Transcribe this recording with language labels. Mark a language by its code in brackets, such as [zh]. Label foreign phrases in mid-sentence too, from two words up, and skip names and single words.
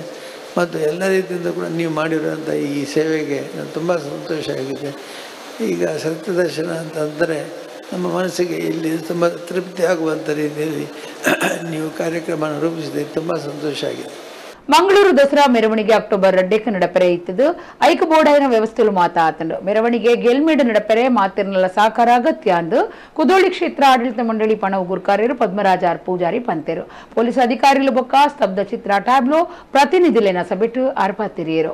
[kn] ಮತ್ತು ಎಲ್ಲ ರೀತಿಯಿಂದ ಕೂಡ ನೀವು ಮಾಡಿರುವಂಥ ಈ ಸೇವೆಗೆ ನಾನು ತುಂಬ ಸಂತೋಷ ಆಗಿದೆ. ಈಗ ಸತ್ಯದರ್ಶನ ಅಂತಂದರೆ ನಮ್ಮ ಮನಸ್ಸಿಗೆ ಇಲ್ಲಿ ತುಂಬ ತೃಪ್ತಿ ಆಗುವಂಥ ರೀತಿಯಲ್ಲಿ ನೀವು ಕಾರ್ಯಕ್ರಮ ರೂಪಿಸಿದ್ದೀರಿ. ತುಂಬ ಸಂತೋಷ ಆಗಿದೆ. [tcy] ಮಂಗಳೂರು ದಸರಾ ಮೆರವಣಿಗೆ ಅಕ್ಟೋಬರ್ 2 ನಡಪೆರೆ ಇತ್ತದು. ಐಕ ಬೋಡಾಯಿನ ವ್ಯವಸ್ಥೆಲು ಮಾತಾತಂಡು ಮೆರವಣಿಗೆ ಗೆಲ್ಮೇಡು ನಡಪೆರೆ ಮಾತಿರ್ನಲ್ಲ ಸಹಕಾರ ಅಗತ್ಯ ಅಂದು ಕುದೋಳಿ ಕ್ಷೇತ್ರ ಆಡಳಿತ ಮಂಡಳಿ ಪಣವು ಗುರುಕಾರ್ಯರು ಪದ್ಮರಾಜ ಆರ್ ಪೂಜಾರಿ ಪಂತೆರು. ಪೊಲೀಸ್ ಅಧಿಕಾರಿಗಳು ಬೊಕ್ಕ ಸ್ತಬ್ಧ ಚಿತ್ರ ಟ್ಯಾಬ್ಲೋ ಪ್ರತಿನಿಧಿಲೇನ ಸಭೆಟು ಆರ್ಪಾತಿರಿಯರು.